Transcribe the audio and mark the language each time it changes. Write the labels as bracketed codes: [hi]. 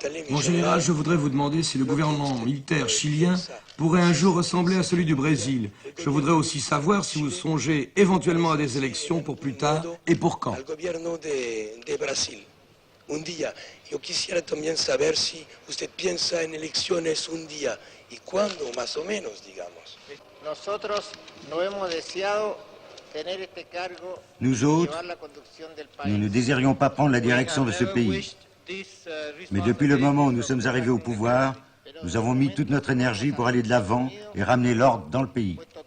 [fr] Mon général, je voudrais vous demander si le gouvernement militaire chilien pourrait un jour ressembler à celui du Brésil. Je voudrais aussi savoir si vous songez éventuellement à des élections pour plus tard et pour quand. [es] Un día. Yo quisiera también saber si usted piensa en elecciones un día y cuándo, más o menos, digamos. Nosotros no hemos deseado tener este cargo. [fr] Nous autres, nous ne désirions pas prendre la direction de ce pays. Mais depuis le moment où nous sommes arrivés au pouvoir, nous avons mis toute notre énergie pour aller de l'avant et ramener l'ordre dans le pays.